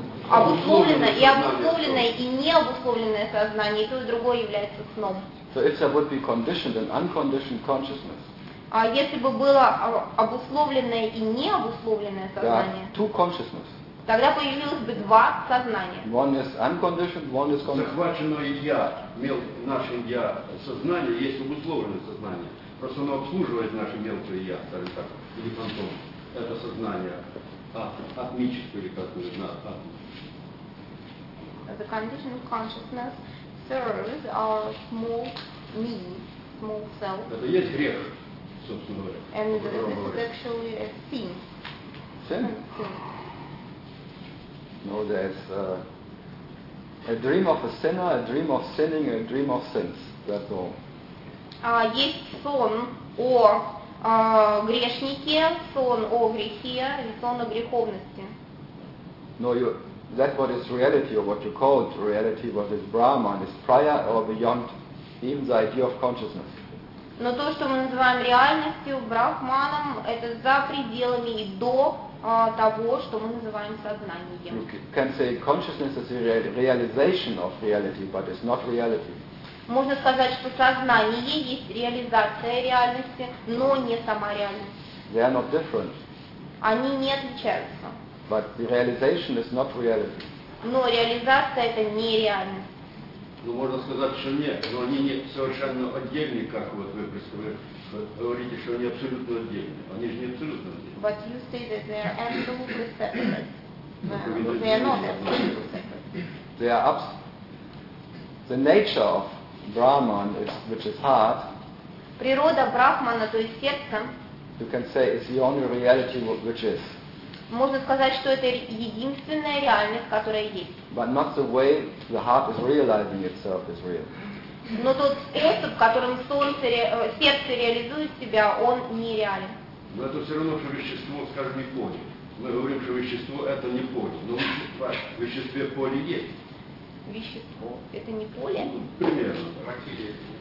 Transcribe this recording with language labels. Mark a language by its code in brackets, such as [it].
[ru] Обусловленное и обусловленное и необусловленное сознание, и то и другое является сном. [en] So if there would be conditioned and unconditioned consciousness. [ru] А если бы было обусловленное и необусловленное сознание? [en] Two consciousness. [ru] Тогда появилось бы два сознания. [en] One is unconditioned, one is conditioned. [ru] Захваченное я, наше я сознание есть обусловленное сознание. Просто оно обслуживает наше мелкое я, скажем так, или фантом. Это сознание. [en] The condition of consciousness serves our small me, small self. [ru] Это есть грех, собственно говоря. [en] And this is actually a sin. Sin? No, there's a dream of a sinner, a dream of sinning, a dream of sins. That's all. [ru] Есть сон or грешники, сон о грехе и сон о греховности. [en] No, you, that what is reality or what you call it reality, what is Brahman, is prior or beyond even the idea of consciousness. [ru] Но то, что мы называем реальностью, Брахманом, это за пределами и до того, что мы называем сознанием. [en] You can say consciousness is a realization of reality, but it's not reality. [ru] Можно сказать, что сознание есть реализация реальности, но не сама реальность. [en] They are not different. [ru] Они не отличаются. [en] But the realization is not reality. [ru] Но реализация это не реальность. Ну, можно сказать, что нет, но они не совершенно отдельные, как вот вы говорите, что они абсолютно отдельные. Они же не абсолютно отдельные. [en] But you say that they are absolutely separate. They are not absolutely separate. They are the nature of Brahman, which is heart. [ru] Природа Брахмана, то есть сердце. [en] You can say it's the only reality which is. [ru] Можно сказать, что это единственная реальность, которая есть. [en] But not the way the heart is realizing itself is real. [ru] Но тот способ, которым солнце, сердце реализует себя, он нереален. Но это все равно, что вещество, скажем, не поле. Мы говорим, что вещество это не поле, но в веществе поле есть. Вещество. Это не поле? Примерно. Материя.